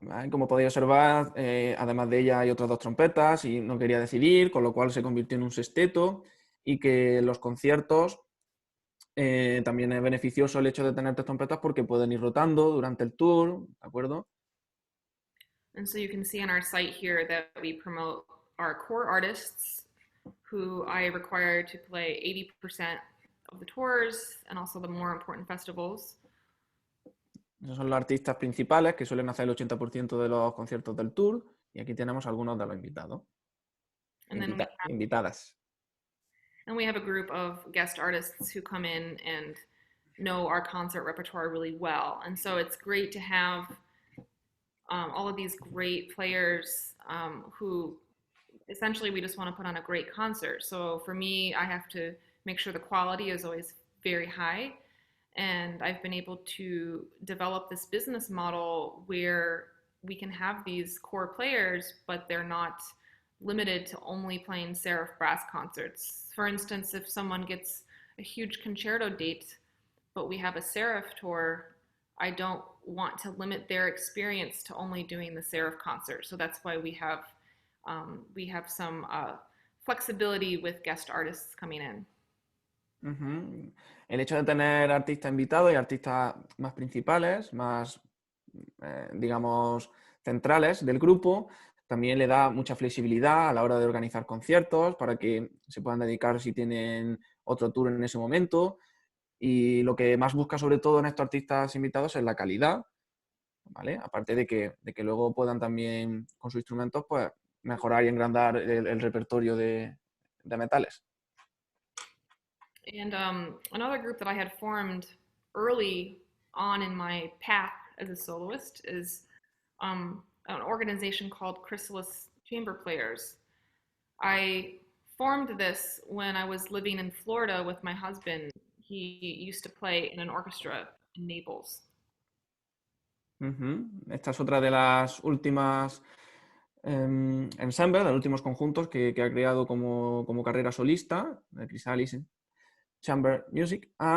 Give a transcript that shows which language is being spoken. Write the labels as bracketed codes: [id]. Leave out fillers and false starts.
[es] Como podéis observar, además de ella hay otras 2 trompetas y no quería decidir, con lo cual se convirtió en un sexteto y que los conciertos también es beneficioso el hecho de tener 3 trompetas porque pueden ir rotando durante el tour, ¿de acuerdo? [en] And so you can see on our site here that we promote our core artists who I require to play 80% of the tours and also the more important festivals. [es] Esos son los artistas principales que suelen hacer el 80% de los conciertos del tour y aquí tenemos algunos de los invitados. Invitadas. [en] And we have a group of guest artists who come in and know our concert repertoire really well. And so it's great to have all of these great players who essentially we just want to put on a great concert. So for me, I have to make sure the quality is always very high. And I've been able to develop this business model where we can have these core players, but they're not limited to only playing Seraph Brass concerts. For instance, if someone gets a huge concerto date, but we have a Seraph tour, I don't want to limit their experience to only doing the Seraph concert. So that's why we have some flexibility with guest artists coming in. [es] El hecho de tener artistas invitados y artistas más principales, más, digamos, centrales del grupo, también le da mucha flexibilidad a la hora de organizar conciertos para que se puedan dedicar si tienen otro tour en ese momento. Y lo que más busca sobre todo en estos artistas invitados es la calidad, ¿vale? Aparte de que luego puedan también con sus instrumentos pues mejorar y engrandar el repertorio de metales. [en] And another group that I had formed early on in my path as a soloist is an organization called Chrysalis Chamber Players. I formed this when I was living in Florida with my husband. He used to play in an orchestra in Naples. [es] Esta es otra de las últimas ensembles, de los últimos conjuntos que ha creado como carrera solista, de Chrysalis Chamber Music.